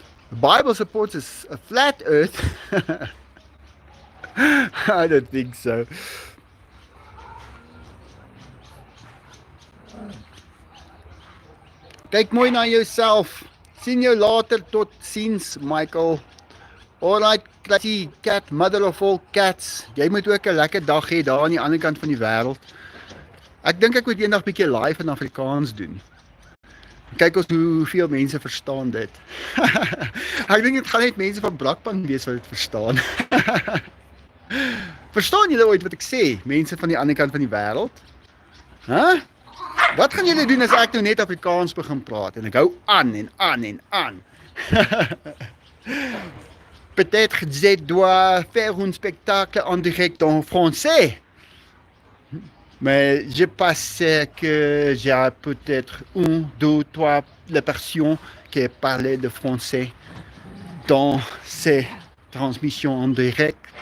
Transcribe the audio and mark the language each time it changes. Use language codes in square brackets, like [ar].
[en] The Bible supports a flat earth. I don't think so. [af] Kyk mooi na jouself. Sien jou later, tot ziens, Michael. [en] Alright, Classy Cat, mother of all cats. [af] Jy moet ook 'n lekker dag hê daar aan die ander kant van die wêreld. Ek dink ek moet eendag 'n bietjie live in Afrikaans doen. Kyk ons hoeveel mense verstaan dit. Ek dink dit gaan net mense van Brakpan wees wat dit verstaan. Verstaan julle ooit wat ek sê? Mense van die ander kant van die wêreld? Hæ? Wat gaan julle doen as ek nou net Afrikaans begin praat en ek hou aan en aan en aan? [fr] Peut-être que je dois faire un spectacle en direct en français. Mais je pense que j'ai peut-être 1, 2, 3 personnes qui parlaient de français dans ces transmissions en direct.